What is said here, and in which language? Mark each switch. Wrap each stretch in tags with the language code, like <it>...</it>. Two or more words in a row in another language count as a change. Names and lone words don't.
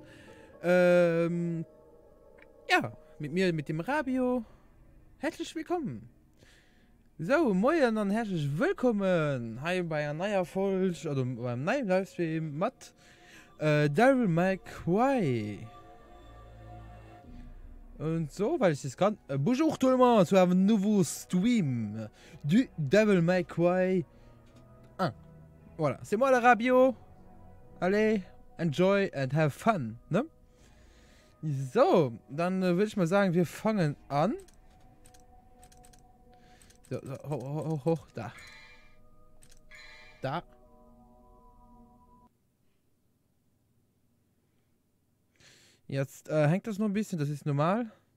<de>Ja, mit mir, mit dem Rabio. Herzlich willkommen. So, moin und herzlich willkommen. Hi bei einer neuen Folge, oder beim neuen Livestream mit Devil May Cry. Und so, weil ich das kann.</de> <fr>Bonjour tout le monde,</fr> <de>zu einem nouveau Stream du Devil May Cry 1.</de> <fr>Voilà, c'est moi le Rabio. Allez,</fr> <en>enjoy and have fun,</en> <de>ne? So, dann würde ich mal sagen, wir fangen an. So, hoch, da. Da. Jetzt hängt das noch ein bisschen, das ist normal.</de>